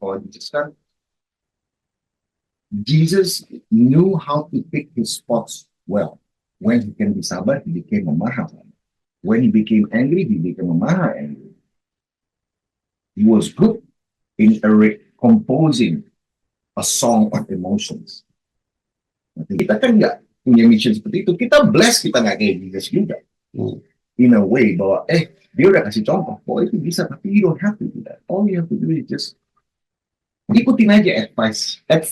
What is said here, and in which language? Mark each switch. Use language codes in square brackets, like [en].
[id] Kalau [en] Jesus kan, Jesus knew how to pick his spots well. When he can be [id] sabar, [en] he became a [id] maha. [en] When he became angry, he became a maha angry. He was good in composing a song of emotions. [id] Kita kan nggak punya mission seperti itu. Kita blessed, kita nggak kayak Jesus juga. [en] In a way, [id] bahwa dia udah kasih contoh, bahwa itu bisa, tapi [en] you don't have to do that. All you have to do is just [id] ikutin aja [en] advice.